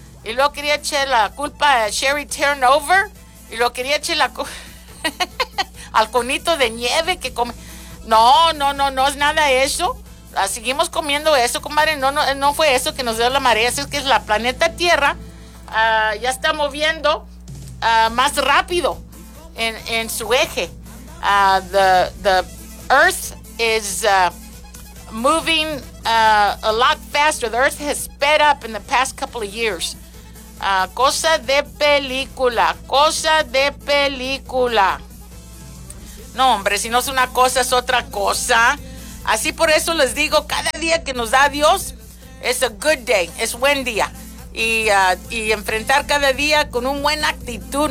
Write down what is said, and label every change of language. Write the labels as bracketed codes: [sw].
[es] Y luego quería echar la culpa a Sherry Turnover. Y luego quería echar la culpa al conito de nieve que comí. No, es nada eso. seguimos comiendo eso, comadre. No, no, no fue eso que nos dio la marea. Es que es la planeta Tierra ya está moviendo más rápido en su eje. [en] The Earth is moving a lot faster. The Earth has sped up in the past couple of years. [es] Cosa de película, cosa de película. No, hombre, si no es una cosa, es otra cosa. Así por eso les digo, cada día que nos da Dios, es [en] a good day, [es] es buen día. Y enfrentar cada día con una buena actitud.